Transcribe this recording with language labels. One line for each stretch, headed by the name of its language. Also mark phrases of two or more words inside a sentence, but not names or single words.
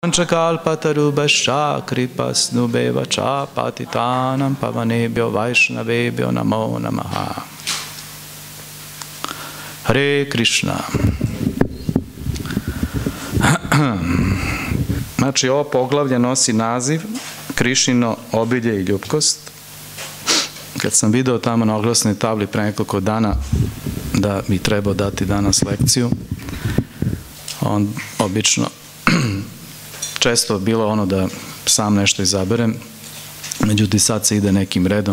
Sanskrit: कल्पतरुभ्यश्च कृपासिन्धुभ्य एव पतितानां पावनेभ्यो वैष्णवेभ्यो नमो नमः. हरे कृष्ण.
Serbian: Znači, ovo poglavlje nosi naziv Krišnino obilje i ljubkost. Kad sam video tamo na oglasnoj tabli pre nekoliko dana da bi trebao dati danas lekciju, on obično često bilo ono da sam nešto izaberem, međutim sad se ide nekim redom.